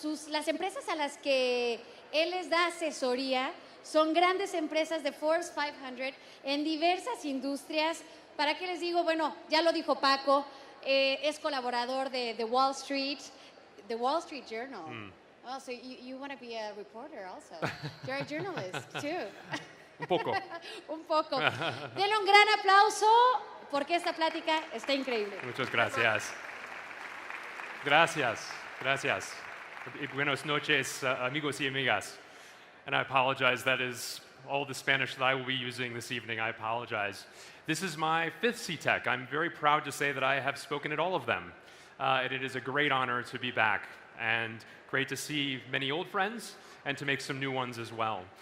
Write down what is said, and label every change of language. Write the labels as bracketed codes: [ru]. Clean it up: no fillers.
[es] Las empresas a las que él les da asesoría son grandes empresas de Forbes 500 en diversas industrias. ¿Para qué les digo? Bueno, ya lo dijo Paco, es colaborador de The Wall Street Journal. [en] Oh, so you want to be a reporter also. You're a journalist too. [es] Un poco. Un poco. Denle un gran aplauso porque esta plática está increíble. Muchas gracias. Gracias. Gracias. Buenas noches, amigos y amigas. [en] And I apologize, that is all the Spanish that I will be using this evening. I apologize. This is my 5th CITEK. I'm very proud to say that I have spoken at all of them. And it is a great honor to be back, and great to see many old friends and to make some new ones as well.